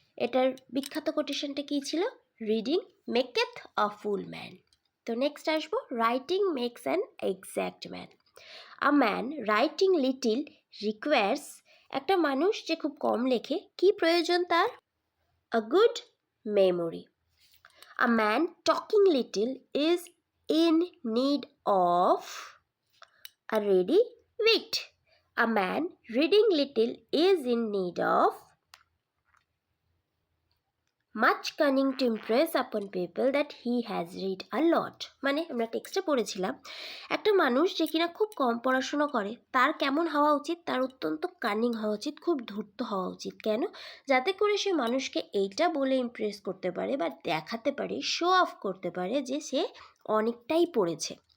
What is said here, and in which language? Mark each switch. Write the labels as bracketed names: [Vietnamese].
[Bangla] এটার বিখ্যাত কোটেশনটা কী ছিল? [English] Reading maketh a full man. [Bangla] তো নেক্সট আসবো, [English] Writing makes an exact man. A man writing little requires, [Bangla] একটা মানুষ যে খুব কম লেখে, কি প্রয়োজন তার? [English] A good memory. A man talking little is in need of a ready wit. A man reading little is in need of much cunning to impress upon people that he has read a lot. [Bangla] মানে আমরা টেক্সটে পড়েছিলাম, একটা মানুষ যে কিনা খুব কম পড়াশুনো করে তার কেমন হওয়া উচিত? তার অত্যন্ত কানিং হওয়া উচিত, খুব ধূর্ত হওয়া উচিত। কেন? যাতে করে সে মানুষকে এইটা বলে ইমপ্রেস করতে পারে বা দেখাতে পারে, শো অফ করতে পারে যে সে অনেকটাই পড়েছে।